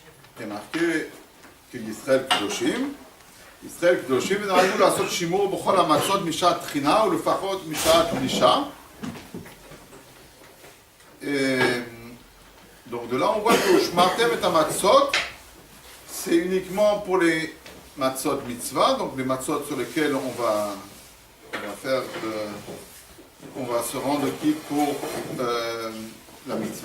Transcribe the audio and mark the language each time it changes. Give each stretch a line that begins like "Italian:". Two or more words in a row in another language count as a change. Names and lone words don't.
French: est marqué que
Hebrew: ישראל קדושים, ונהגו לעשות שימור בכל המצות משעת תחינה ולפחות משעת פלישה.
French: Donc de là on voit que
Hebrew: שמרתם את המצות,
French: c'est uniquement pour les
Hebrew: מצות מצוה,
French: donc les Matzot sur lesquels on va se rendre quitte pour la mitzvah.